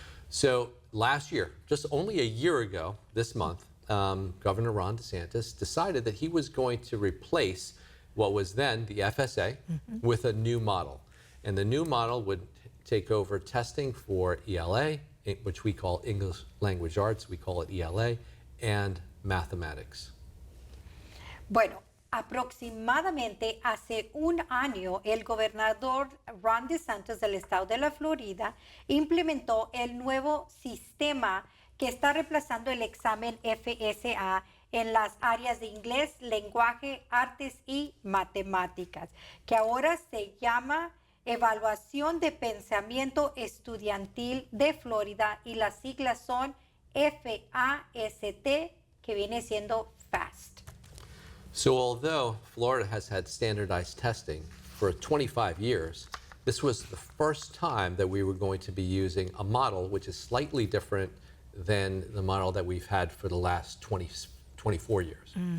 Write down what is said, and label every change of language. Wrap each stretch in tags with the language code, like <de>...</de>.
<en>So last year, just only a year ago this month, Governor Ron DeSantis decided that he was going to replace what was then the FSA with a new model. And the new model would take over testing for ELA, which we call English Language Arts, we call it ELA, and mathematics.</en> <es>Bueno, aproximadamente hace un año, el gobernador Ron DeSantis del estado de la Florida implementó el nuevo sistema que está reemplazando el examen FSA en las áreas de inglés, lenguaje, artes y matemáticas, que ahora se llama Evaluación de Pensamiento Estudiantil de Florida y las siglas son FAST, que viene siendo FAST.</es> <en>So although Florida has had standardized testing for 25 years, this was the first time that we were going to be using a model which is slightly different than the model that we've had for the last 24 years.</en>